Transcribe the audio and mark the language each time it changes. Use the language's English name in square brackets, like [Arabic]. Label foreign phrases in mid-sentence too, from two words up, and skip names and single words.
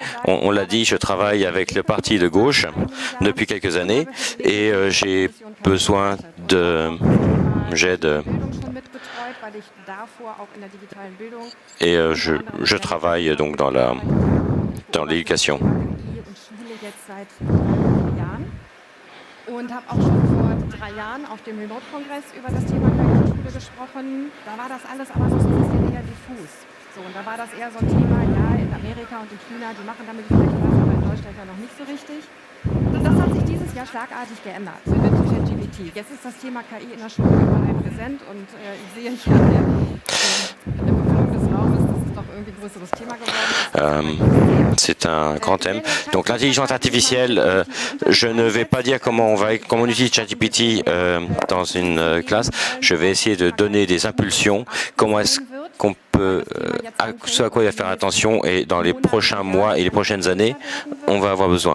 [French] On l'a dit, je travaille avec le parti de gauche depuis quelques années et j'ai besoin d'aide. Et je travaille donc dans l'éducation. [German] Und habe auch schon vor 3 Jahren auf dem Remote-Kongress über das Thema KI-Schule gesprochen. Da war das alles aber so ein bisschen eher diffus. So, und da war das eher so ein Thema, ja, in Amerika und in China, die machen damit vielleicht was, aber in Deutschland ja noch nicht so richtig. Und das hat sich dieses Jahr schlagartig geändert mit ChatGPT. Jetzt ist das Thema KI in der Schule überall präsent und ich sehe hier an der Befülung des Raumes, dass es doch irgendwie ein größeres Thema geworden ist. [French] C'est un grand thème. Donc l'intelligence artificielle, je ne vais pas dire comment on utilise ChatGPT dans une classe. Je vais essayer de donner des impulsions. Comment est-ce qu'on peut, ce à quoi il va faire attention, et dans les prochains mois et les prochaines années, on va avoir besoin.